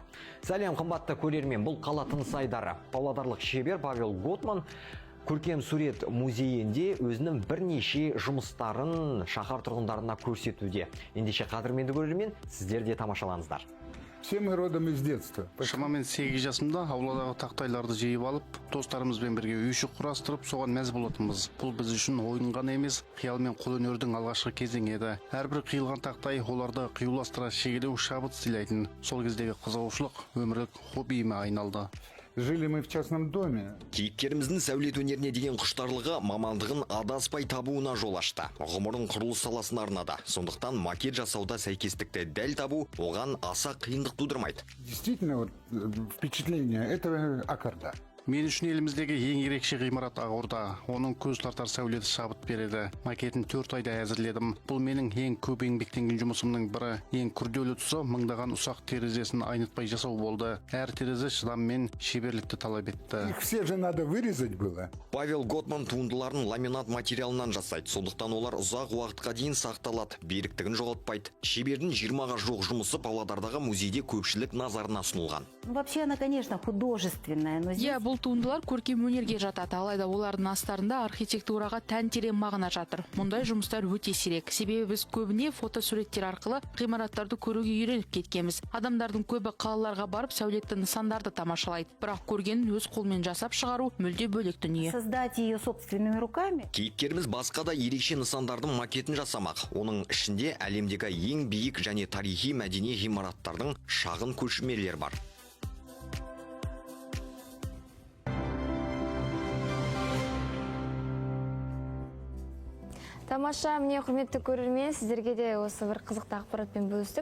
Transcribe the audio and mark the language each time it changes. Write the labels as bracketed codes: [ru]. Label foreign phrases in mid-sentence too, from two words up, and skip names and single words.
[kk] Сәлем қымбатты көрермен, бұл қала тыныс айдары. Павлодарлық шебер Павел Готман көркем сурет музейінде өзінің бірнеше жұмыстарын шаһар тұрғындарына көрсетуде. Ендеше қадірменді көрермен, сіздер де тамашалаңыздар. [ru] Все мы родом из детства. [kk] Шамамен 8 жасымда ауладағы тақтайларды жиып алып, достарымызбен бірге үйшік құрастырып, соған мәз болатынбыз. Бұл біз үшін ойын ғана емес, қиял мен қолөнердің алғашқы кезеңі еді. Әрбір қиылған тақтай оларды қиюластыра шегелеу, шабыт сыйлайтын. Сол кездегі қызығушылық өмірлік хоббиіме айналды. [ru] Жили мы в частном доме. [kk] Кейіпкеріміздің сәулет өнеріне деген құштарлығы мамандығын адаспай табуына жол ашты. Ғұмырын құрылыс саласына арнады. Сондықтан макет жасауда сәйкестікті дәл табу оған аса қиындық тудырмайды. [ru] Действительно, впечатление этого аккорда. [kk] Мен үшін еліміздегі ең ерекше ғимарат Ақорда. Оның көз тартар сәулеті шабыт береді. Макетін 4 айда әзірледім. Бұл менің ең көп еңбектенген жұмысымның бірі. Ең күрделі тұсы мыңдаған ұсақ терезесін айнытпай жасау болды. Әр терезе шыдам мен шеберлікті талап етті. [ru] Их все же надо вырезать было. [kk] Павел Готман туындыларын ламинат материалынан жасайды. Сондықтан олар ұзақ уақытқа дейін сақталады, беріктігін жоғалтпайды. Шебердің 20-ға жуық жұмысы Павлодардағы музейде көпшілік назарына ұсынылған. [ru] Вообще она, конечно, художественная, но [kk] Иә, бұл туындылар көркем өнерге жатады, алайда олардың астарында архитектураға тән терең мағына жатыр. Мұндай жұмыстар өте сирек. Себебі біз көбіне фотосуреттер арқылы ғимараттарды көруге үйреніп кеткенбіз. Адамдардың көбі қалаларға барып сәулетті нысандарды тамашалайды. Бірақ көргенін өз қолмен жасап шығару мүлде бөлек дүние. [ru] Создать ее собственными руками. [kk] Кейіпкеріміз басқа да ерекше нысандардың макетін жасамақ. Оның ішінде әлемдегі ең биік және тарихи мәдени ғимараттардың шағын көшірмелер бар. Тамаша, міне құрметті көрермен, сіздерге де осы бір қызықты ақпаратпен бөлістік.